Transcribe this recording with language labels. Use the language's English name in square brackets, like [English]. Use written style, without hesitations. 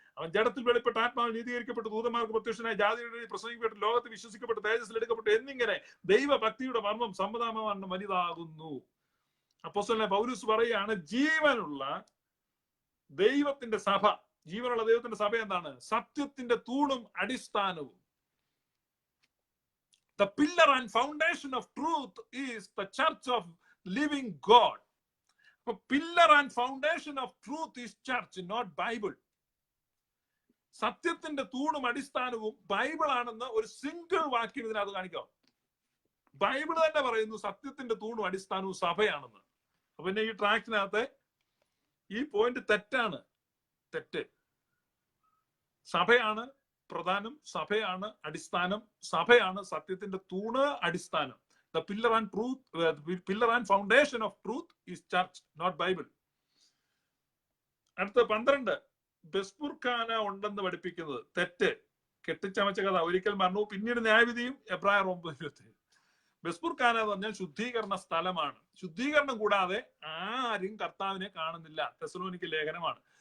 [Malayalam] അവൻ ജഡത്തിൽ വെളിപ്പെട്ട ആത്മാവിൽ നീതീകരിക്കപ്പെട്ടു, ദൂതന്മാർക്ക് പ്രത്യക്ഷനായി, ജാതിയുടെ പ്രസംഗിക്കപ്പെട്ടു, ലോകത്ത് വിശ്വസിക്കപ്പെട്ടു, തേജസ്സിൽ എടുക്കപ്പെട്ടു എന്നിങ്ങനെ ദൈവഭക്തിയുടെ മർമ്മം സമ്മതമാണ് വലുതാകുന്നു. അപ്പോസ്തലനായ പൗലോസ് പറയുകയാണ്, ജീവനുള്ള ദൈവത്തിന്റെ സഭ, ജീവനുള്ള ദൈവത്തിന്റെ സഭ എന്താണ്? സത്യത്തിന്റെ തൂണും അടിസ്ഥാനവും. [English] The pillar and foundation of truth is the church of living God. The pillar and foundation of truth is church, not Bible. [Malayalam] സത്യത്തിന്റെ തൂണും അടിസ്ഥാനവും ബൈബിൾ ആണെന്ന് ഒരു സിംഗിൾ വാക്യം ഇതിനകത്ത് കാണിക്കാം. ബൈബിൾ തന്നെ പറയുന്നു സത്യത്തിന്റെ തൂണും അടിസ്ഥാനവും സഭയാണെന്ന്. അപ്പൊ പിന്നെ ഈ ട്രാക്റ്റിനകത്തെ ഈ പോയിന്റ് തെറ്റാണ്. തെറ്റ്. സഭയാണ് പ്രധാനം, സഭയാണ് അടിസ്ഥാനം, സഭയാണ് സത്യത്തിന്റെ തൂണ്, അടിസ്ഥാനം. [English] The pillar and truth, pillar and foundation of truth is church, not Bible. [Malayalam] അടുത്ത 12, ബെസ്പുർഖാന ഉണ്ടെന്ന് പഠിപ്പിക്കുന്നത് തെറ്റ്. കെട്ടിച്ചമച്ച കഥ, ഒരിക്കൽ മരണവും പിന്നീട് ന്യായവിധിയും. എബ്രായർ 9:27. ബെസ്പുർഖാന എന്ന് പറഞ്ഞാൽ ശുദ്ധീകരണ സ്ഥലമാണ്. ശുദ്ധീകരണം കൂടാതെ ആരും കർത്താവിനെ കാണുന്നില്ല. തെസ്സലോനിക്ക ലേഖനമാണ്.